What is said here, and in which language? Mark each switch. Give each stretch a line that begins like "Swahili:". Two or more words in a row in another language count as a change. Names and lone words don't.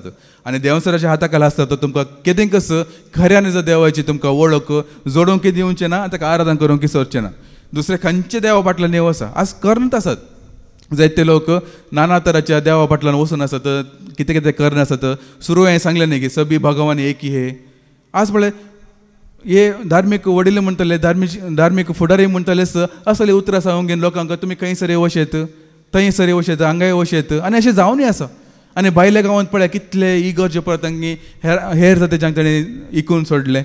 Konkani: आनी देवसराच्या हाताखाल आसता तो तुमकां केदेंकच खऱ्यान जर देवाची तुमकां वळख जोडूंक दिवचें ना, ताका आराधना करूंक सरचें ना. दुसरे खंयचे देवा फाटल्यान नेव आसा आज करनात आसात. जायते लोक नाना तराच्या देवा फाटल्यान वचून आसात, कितें कितें करनासत. सुरू हांवें सांगलें न्ही की
Hindi: सभी भगवान एकी हे.
Konkani: आज पळय हे धार्मीक वडील म्हणटले, धार्मीक फुडारी म्हणटलेच असले उतरां सांगून घेवन लोकांक तुमी खंयसर वशेत, थंय सरी वशेत, हांगाय वशेत, आनी अशें जावनूय आसा. आनी भायल्या गांवांत पळय कितले इगर्जे परत तांणी हेर जातींच्यांक ताणें इकून सोडले.